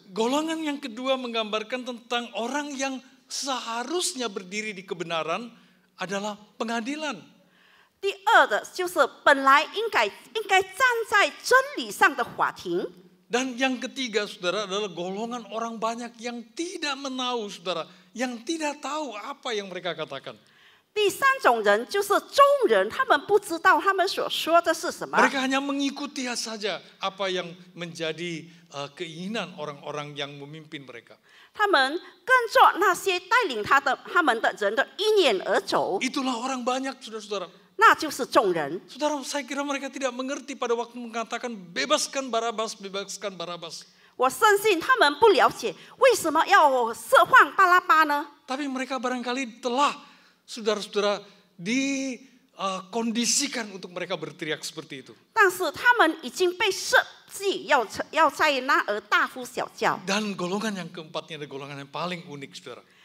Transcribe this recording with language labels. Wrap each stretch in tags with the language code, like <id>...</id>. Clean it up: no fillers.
<id>Golongan yang kedua menggambarkan tentang orang yang seharusnya berdiri di kebenaran adalah pengadilan.</id> <zh>第二的就是本来应该站在真理上的法庭。</zh> <id>Dan yang ketiga, saudara, adalah golongan orang banyak yang tidak menahu, saudara, yang tidak tahu apa yang mereka katakan.</id> <zh>第三种人就是众人，他们不知道他们所说的是什么。</zh> <id>Mereka hanya mengikuti saja apa yang menjadi keinginan orang-orang yang memimpin mereka.</id> <zh>他们跟着那些带领他们的人的意念而走，</zh> <id>Itulah orang banyak, saudara-saudara.</id> <zh>那就是众人。</zh> <id>Saudara, saya kira mereka tidak mengerti pada waktu mengatakan bebaskan Barabas, bebaskan Barabas.</id> <zh>我深信他们不了解为什么要释放巴拉巴呢？</zh> <id>Tapi mereka barangkali telah, saudara-saudara, dikondisikan untuk mereka berteriak seperti itu.</id> <zh>但是他们已经被设计要在那儿大呼小叫。</zh> <id>Dan golongan yang keempatnya adalah golongan yang paling unik, saudara.</id>